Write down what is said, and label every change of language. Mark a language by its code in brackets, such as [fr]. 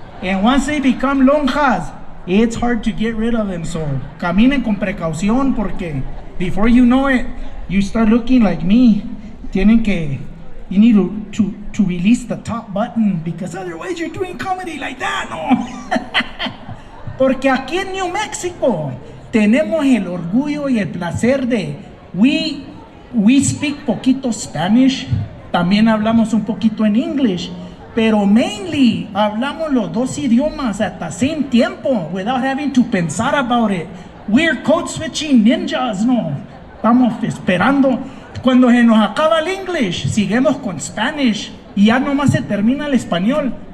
[en] And once they become lonjas, it's hard to get rid of them. So caminen con precaución, porque before you know it, you start looking like me. You need to release the top button, because otherwise you're doing comedy like that, no? [es] Porque aquí en New Mexico tenemos el orgullo y el placer de we speak poquito Spanish, también hablamos un poquito en English, pero mainly hablamos los dos idiomas at the same tiempo without having to pensar about it. [en] We're code switching ninjas, no? [es] Estamos esperando. Cuando se nos acaba el English, seguimos con Spanish y ya nomás se termina el español.